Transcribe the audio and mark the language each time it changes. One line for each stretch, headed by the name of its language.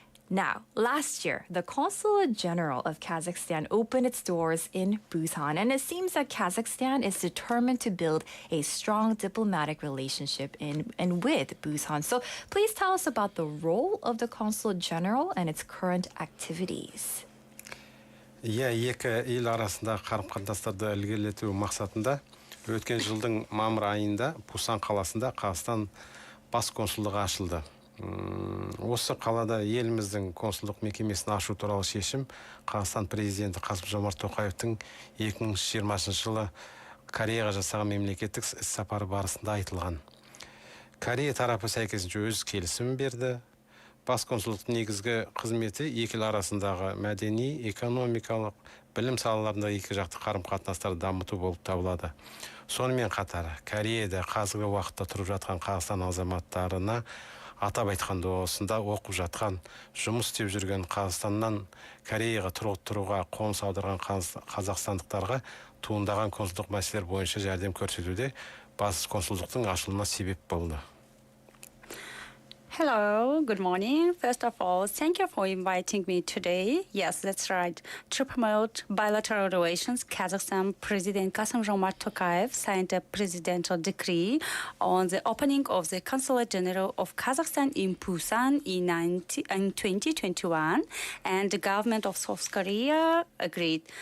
English: Now, last year, the Consulate General of Kazakhstan opened its doors in Busan, and it seems that Kazakhstan is determined to build a strong diplomatic relationship in and with Busan. So please tell us about the role of the Consulate General and its current activities.
Kazakh: Иә, екі ел арасында қарым-қатынастарды ілгерілету мақсатында өткен жылдың мамыр айында Бусан қаласында Қазақстан бас консулдығы ашылды. Осы қалада еліміздің консулдық мекемесін ашу туралы шешім Қазақстан президенті Қасым-Жомарт Тоқаевтың 2020 жылы Кореяға жасаған мемлекеттік іс-сапары барысында айтылған. Корея тарапы сәйкесінше өз келісім берді. Бас консулдықтың негізгі қызметі екі ел арасындағы мәдени, экономикалық, білім салаларында екі жақты қарым-қатынастарды дамыту болып табылады. Сонымен қатар, Кореяда қазіргі уақытта тұрып жатқан Қазақстан азаматтарына атап айтқанда осында оқып жатқан, жұмыс істеп жүрген Қазақстаннан Кореяға тұруға қоныс аударған қазақстандықтарға туындаған консулдық мәселелер бойынша жәрдем көрсетуде бас консулдықтың ашылуына себеп болды.
English: Hello, good morning. First of all, thank you for inviting me today. Yes, that's right. To promote bilateral relations, Kazakhstan President Kassym-Jomart Tokayev signed a presidential decree on the opening of the Consulate General of Kazakhstan in Busan in 2021, and the government of South Korea agreed.